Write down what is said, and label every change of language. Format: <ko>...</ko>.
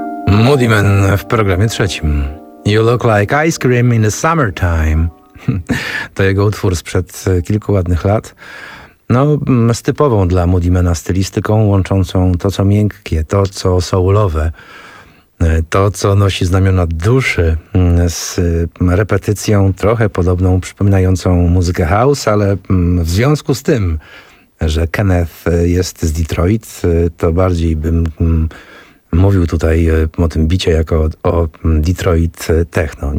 <pl>Moody Man w programie trzecim.</pl> <en>You look like ice cream in the summertime.</en> <pl>To jego utwór sprzed kilku ładnych lat. No, z typową dla Moody Mana stylistyką, łączącą to, co miękkie, to, co soulowe, to, co nosi znamiona duszy, z repetycją trochę podobną, przypominającą muzykę house, ale w związku z tym, że Kenneth jest z Detroit, to bardziej bym mówił tutaj o tym bicie jako o Detroit techno.</pl>